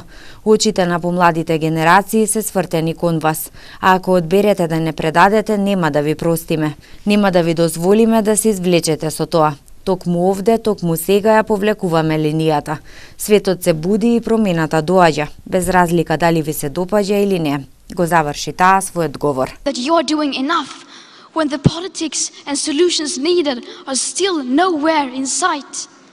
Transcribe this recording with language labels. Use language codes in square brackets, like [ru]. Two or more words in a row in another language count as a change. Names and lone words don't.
[mk] Очите на помладите генерации се свртени кон вас, а ако одберете да не предадете, нема да ви простиме. Нема да ви дозволиме да се извлечете со тоа. Токму овде, токму сега ја повлекуваме линијата. Светот се буди и промената доаѓа, без разлика дали ви се допаѓа или не. Го заврши таа својот говор. [en] That you're doing enough when the politics and solutions needed are still nowhere in sight.